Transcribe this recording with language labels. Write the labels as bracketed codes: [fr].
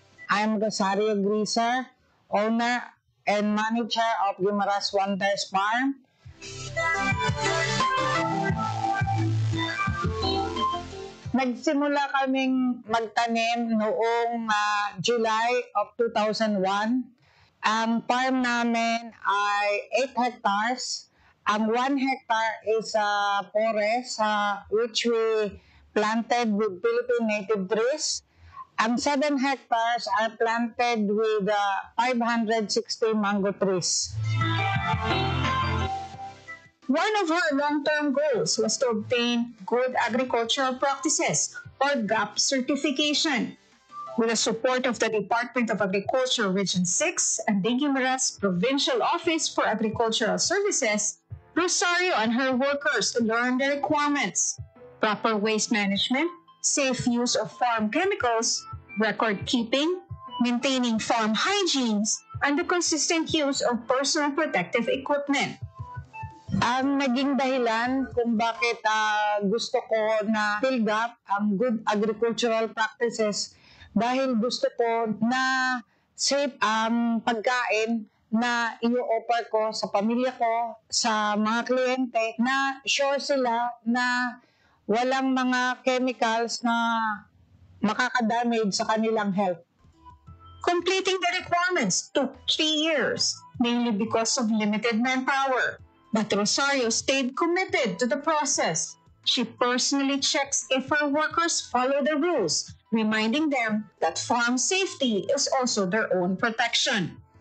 [en] I'm Rosario Grisher, owner and manager of Guimaras Wonders Farm. [tl] Nagsimula kaming magtanim noong July of 2001. Ang farm namin ay 8 hectares. [en] Ang 1 hectare is forest which we planted with Philippine native trees. Ang 7 hectares are planted with 560 mango trees. One of her long-term goals was to obtain Good Agricultural Practices or GAP certification. With the support of the Department of Agriculture Region 6 and the Guimaras Provincial Office for Agricultural Services, Rosario and her workers learned the requirements: proper waste management, safe use of farm chemicals, record keeping, maintaining farm hygienes, and the consistent use of personal protective equipment. [tl] Ang naging dahilan kung bakit gusto ko na PhilGAP ang Good Agricultural Practices dahil gusto ko na safe ang pagkain na i-offer ko sa pamilya ko, sa mga kliyente, na sure sila na walang mga chemicals na makakadamage sa kanilang health. [en] Completing the requirements took 3 years, mainly because of limited manpower. But Rosario stayed committed to the process. She personally checks if her workers follow the rules, reminding them that farm safety is also their own protection.